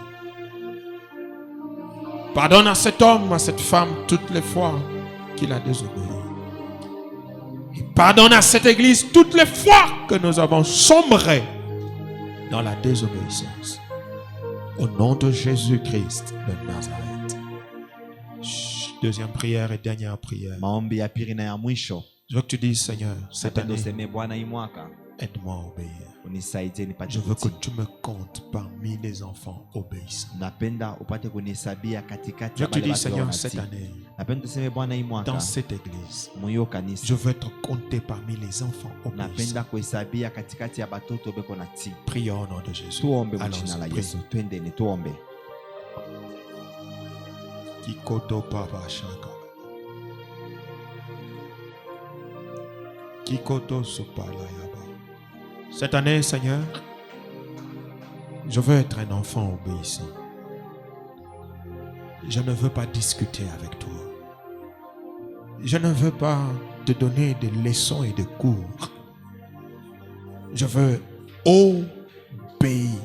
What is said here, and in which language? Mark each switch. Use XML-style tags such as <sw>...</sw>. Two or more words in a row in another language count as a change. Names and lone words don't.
<fr>Pardonne à cet homme, à cette femme, toutes les fois qu'il a désobéi. Et pardonne à cette église toutes les fois que nous avons sombré dans la désobéissance. Au nom de Jésus-Christ de Nazareth. Deuxième prière et dernière prière.</fr> <sw>Maombi ya pili na ya mwisho.</sw> <fr>Je veux que tu dises, Seigneur, cette</fr> <sw>Napenda</sw> <fr>année,</fr> <sw>useme Bwana hii mwaka</sw> <fr>aide-moi à obéir.</fr> <sw>unisaidie nipate</sw> <fr>Je veux que</fr> <sw>kutii.</sw> <fr>tu me comptes parmi les enfants obéissants.</fr> <sw>Napenda upate kunihesabia katikati</sw> <fr>Je</fr> <sw>ya</sw> <fr>veux que tu</fr> <sw>wale</sw> <fr>dises,</fr> <sw>watu</sw> <fr>Seigneur,</fr> <sw>wanatii.</sw> <fr>cette année,</fr> <sw>Napenda tuseme Bwana hii mwaka</sw> <fr>dans cette église,</fr> <sw>muyo kanisa.</sw> <fr>je veux être compté parmi les enfants obéissants.</fr> <sw>Napenda kuhesabia katikati ya batoto beko natii.</sw> <fr>Prions au nom de Jésus.</fr> <sw>Tuombe kwa jina la</sw> <fr>Allons-y,</fr> <sw>Yesu.</sw> <fr>prie.</fr> <sw>Twendeni tuombe. Kikoto Papa Shaka. Kikoto Sopalayaba.</sw> <fr>Cette année, Seigneur, je veux être un enfant obéissant. Je ne veux pas discuter avec toi. Je ne veux pas te donner des leçons et des cours. Je veux obéir.</fr>